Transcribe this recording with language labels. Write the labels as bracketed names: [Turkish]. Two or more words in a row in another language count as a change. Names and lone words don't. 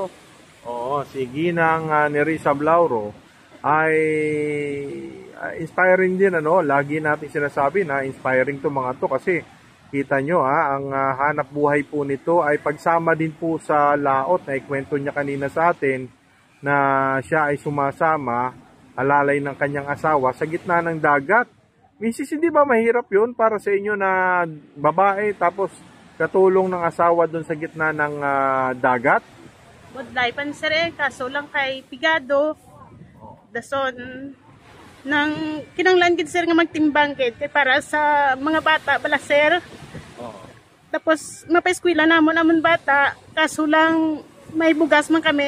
[Filipino] Oo, si Ginang Nerissa Blauro ay inspiring din, lagi natin sinasabi na inspiring to mga to kasi kita nyo ang hanap buhay po nito ay pagsama din po sa laot na ikwento niya kanina sa atin na siya ay sumasama alalay ng kanyang asawa sa gitna ng dagat. Misis, hindi ba mahirap yun para sa inyo na babae tapos katulong ng asawa doon sa gitna ng dagat? [Hiligaynon] Budlay pansere, kaso lang kay Pigado. Dason nang kinanglan gid sir nga magtimbang gid kay para sa mga bata bala sir. Tapos mapaeskwela namon amon bata, kaso lang may bugas man kami.